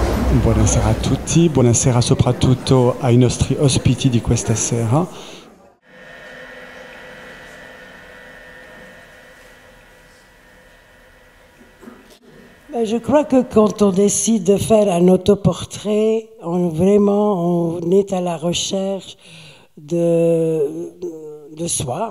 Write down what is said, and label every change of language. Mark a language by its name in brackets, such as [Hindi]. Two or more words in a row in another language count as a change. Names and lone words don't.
[Italian] Buonasera a tutti, buonasera soprattutto ai nostri ospiti di questa sera. [French] Je crois que quand on décide de faire un autoportrait, on est à la recherche de soi.